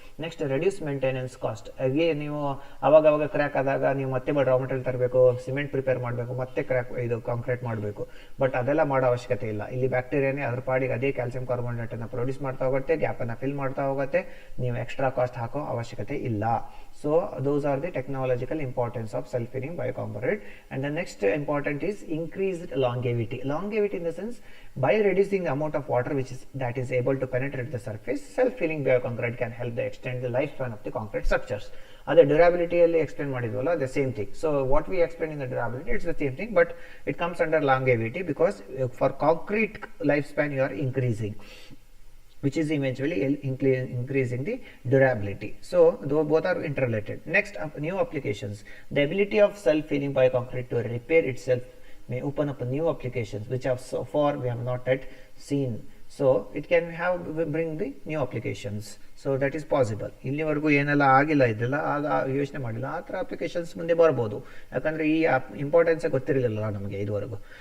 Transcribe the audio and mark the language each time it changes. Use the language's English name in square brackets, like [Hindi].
[English] Next reduce maintenance cost. [Kannada] ಹಾಗೆ ನೀವು ಅವಾಗ ಕ್ರ್ಯಾಕ್ ಆದಾಗ ನೀವು ಮತ್ತೆ ರಾ ಮೆಟೀರಿಯಲ್ ತರಬೇಕು, ಸಿಮೆಂಟ್ ಪ್ರಿಪೇರ್ ಮಾಡಬೇಕು, ಮತ್ತೆ ಇದು ಕಾಂಕ್ರೀಟ್ ಮಾಡಬೇಕು. ಬಟ್ ಅದೆಲ್ಲ ಮಾಡೋ ಅವಶ್ಯಕತೆ ಇಲ್ಲ. ಇಲ್ಲಿ ಬ್ಯಾಕ್ಟೀರಿಯಾನೇ ಅದ್ರ ಪಾಡಿಗೆ ಅದೇ ಕ್ಯಾಲ್ಸಿಯಂ ಕಾರ್ಬೋನೇಟ್ ಅನ್ನು ಪ್ರೊಡ್ಯೂಸ್ ಮಾಡ್ತಾ ಹೋಗುತ್ತೆ, ಗ್ಯಾಪ್ ಅನ್ನ ಫಿಲ್ ಮಾಡ್ತಾ ಹೋಗುತ್ತೆ. ನೀವು ಎಕ್ಸ್ಟ್ರಾ ಕಾಸ್ಟ್ ಹಾಕೋ ಅವಶ್ಯಕತೆ ಇಲ್ಲ. [English] So those are the technological importance of self-healing bioconcrete. And the next important is increased longevity. Longevity in the sense, by reducing the amount of water that is able to penetrate the surface, self-healing bioconcrete can help to extend the lifespan of the concrete structures. Other durability explain [Kannada] madidwalla, [English] the same thing. So what we explain in the durability, it's the same thing, but it comes under longevity because for concrete lifespan you are increasing, which is eventually increasing the durability. So both are interrelated. Next, new applications. The ability of self-healing bioconcrete to repair itself may open up new applications which have so far we have not yet seen. So it can bring the new applications. So that is possible. [Kannada] ಇಲ್ಲಿವರೆಗೂ ಏನೆಲ್ಲ ಆಗಿಲ್ಲ ಇದೆಲ್ಲ ಯೋಚನೆ ಮಾಡಿಲ್ಲ, ಆ ಥರ applications ಮುಂದೆ ಬರ್ಬೋದು. ಯಾಕಂದರೆ ಈ ಇಂಪಾರ್ಟೆನ್ಸೇ ಗೊತ್ತಿರಲಿಲ್ಲ ನಮಗೆ ಇದುವರೆಗೂ.